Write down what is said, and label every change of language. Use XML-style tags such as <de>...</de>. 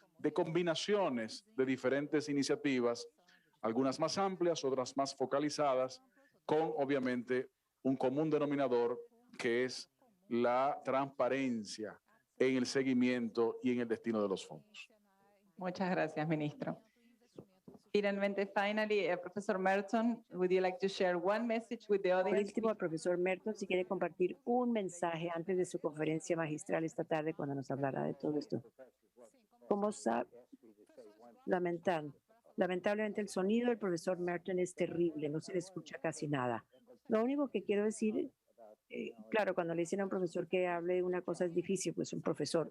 <es>de combinaciones de diferentes iniciativas, algunas más amplias, otras más focalizadas, con obviamente un común denominador que es la transparencia en el seguimiento y en el destino de los fondos. Muchas gracias, ministro. Finalmente,</es> <en>Professor Merton, would you like to share one message with the</en> <es>Por</es> <en>audience?</en> <es>último, el profesor Merton, si quiere compartir un mensaje antes de su conferencia magistral esta tarde cuando nos hablará de todo esto. Como sabe, lamentablemente el sonido del profesor Merton es terrible, no se le escucha casi nada. Lo único que quiero decir, claro, cuando le dicen a un profesor que hable una cosa es difícil, pues un profesor.</es>